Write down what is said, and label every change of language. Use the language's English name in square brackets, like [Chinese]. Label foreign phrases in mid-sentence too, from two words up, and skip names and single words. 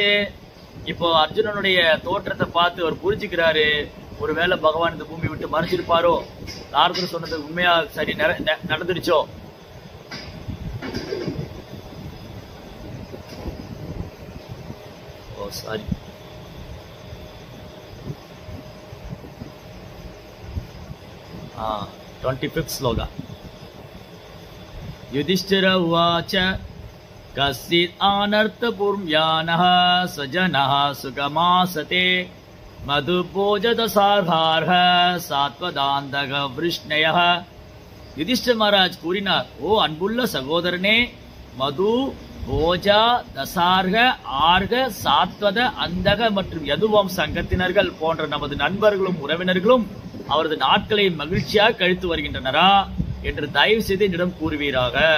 [Tamil] இப்போ அர்ஜுனனுடைய தோற்றத்தை பார்த்து அவர் புரிஞ்சுக்கிறாரு, ஒருவேளை பகவான் இந்த பூமி விட்டு மறைச்சிருப்பாரோ, நாரதர் சொன்னது உண்மையா சரி நடந்துருச்சோ. [Hindi] சாரி, हाँ 25th श्लोक। [Sanskrit] युधिष्ठिर उवाच कश्चित् अनर्थपूर्व्यानः सजनः सुखमासते मधुभोजदसार्हार्ह सात्वदान्तः वृष्णयः। [Tamil] युधिष्ठिर महाराज கூறினார், ஓ அன்புள்ள சகோதரனே, மது, போஜா, தசார்க, ஆர்க, சாத்வத, அந்தக மற்றும் யதுவம் சங்கத்தினர்கள் போன்ற நமது நண்பர்களும் உறவினர்களும் அவரது நாட்களை மகிழ்ச்சியாக கழித்து வருகின்றனரா என்று தயவு செய்து என்னிடம் கூறுவீராக.